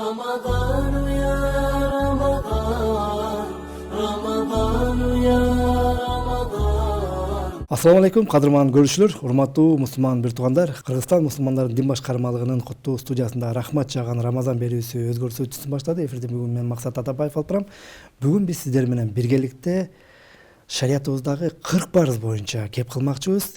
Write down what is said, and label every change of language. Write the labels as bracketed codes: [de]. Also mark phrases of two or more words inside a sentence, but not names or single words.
[ar] رمضان يا رمضان رمضان يا رمضان. السلام عليكم, [ky] кадырман көрүүчүлөр, урматтуу мусулман бир туугандар. Кыргызстан мусулмандардын дин башкармалыгынын куттуу студиясында рахмат жаган Рамазан берүүсү өз көрсөтүүсүн баштады. Эфирде бүгүн мен Максат Атабаев алып барам. Бүгүн биз сиздер менен биргеликте шариятыбыздагы 40 парыз боюнча кеп кылмакчыбыз.